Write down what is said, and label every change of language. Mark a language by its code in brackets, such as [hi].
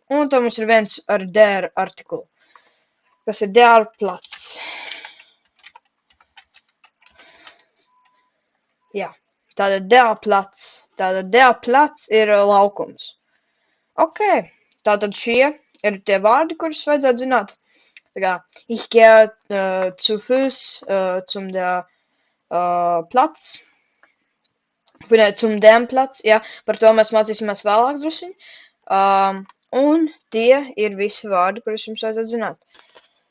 [lv] Un tad mums ir viens ar der artikulu, kas ir der Platz. Jā, tātad der Platz. Tātad der Platz ir laukums. Ok. Tātad šie ir tie vārdi, kurus vajadzētu zināt. Tā kā, [de] ich gehe zu Fuß zum der Platz. [lv] Vai [de] zum dem Platz, [lv] jā, par to mēs mācīsimies vēlāk drusiņ. Un tie ir visi vārdi, kurus jums vajadzētu zināt.